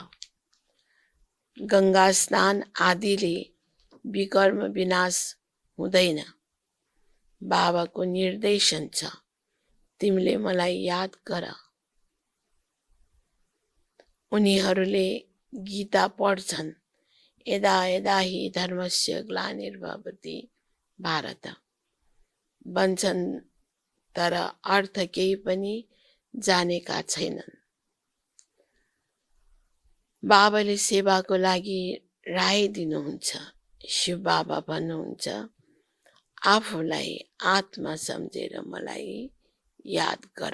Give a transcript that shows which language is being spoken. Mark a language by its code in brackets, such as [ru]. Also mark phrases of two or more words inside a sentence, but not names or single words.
[ne] गङ्गा स्नान आदिले विकर्म विनाश हुँदैन। बाबाको निर्देशन छ, तिमीले मलाई याद गर। उनीहरूले गीता पढ्छन्, [sa] यदा यदा हि धर्मस्य ग्लानिर्भवति भारत [ne] भन्छन्, तर अर्थ केही पनि जानेका छैनन्। बाबाले सेवाको लागि राय दिनुहुन्छ। शिव बाबा भन्नुहुन्छ, आफूलाई आत्मा सम्झेर मलाई याद गर।